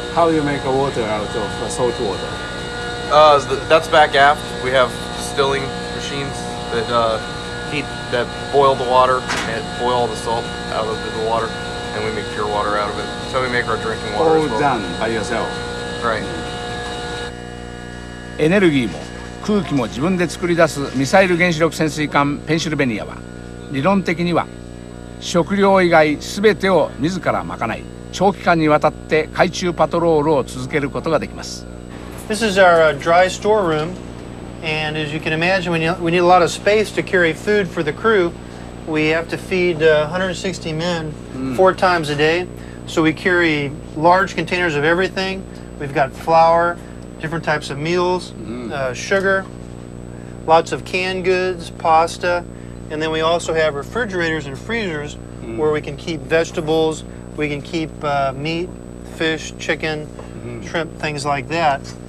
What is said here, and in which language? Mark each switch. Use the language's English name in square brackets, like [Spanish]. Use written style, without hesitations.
[English] How do you make a water out of salt water? That's back aft. We have distilling machines that that boil the water and boil all the salt out of the water, and we make pure water out of it. So we make our drinking water All as well. done by yourself. Right. [Japanese] エネルギーも空気も自分で作り出すミサイル原子力潜水艦ペンシルベニアは理論的には食料以外全てを自ら賄い、長期間にわたって海中パトロールを続けることができます。 [English] This is our dry storeroom, and as you can imagine, we need a lot of space to carry food for the crew. We have to feed 160 men 4 times a day, so we carry large containers of everything. We've got flour, different types of meals, sugar, lots of canned goods, pasta, and then we also have refrigerators and freezers where we can keep vegetables, we can keep meat, fish, chicken, shrimp, things like that.